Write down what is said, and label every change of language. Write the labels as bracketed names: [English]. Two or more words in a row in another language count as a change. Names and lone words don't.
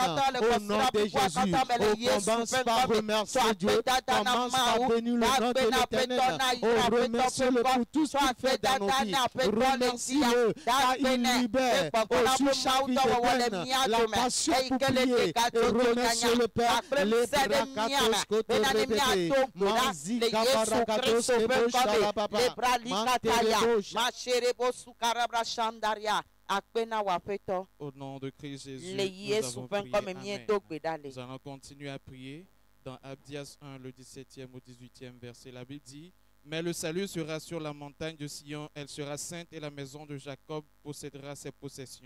[French] Au nom de Jésus, on commence par remercier Dieu, commence par bénir le nom de l'Éternel. On remercie-le pour tout ce qu'il fait dans nos vies. Remercie-le car il libère aussi chaque vie de peine, la passion pour prier. Et remercie le Père, les bracatotes kotorébété, mazika barakatos kebo shalababa, Au nom de Christ Jésus, nous avons prié. Amen. Nous allons continuer à prier. Dans Abdias 1, le 17e au 18e verset, la Bible dit: mais le salut sera sur la montagne de Sion, elle sera sainte et la maison de Jacob possédera ses possessions.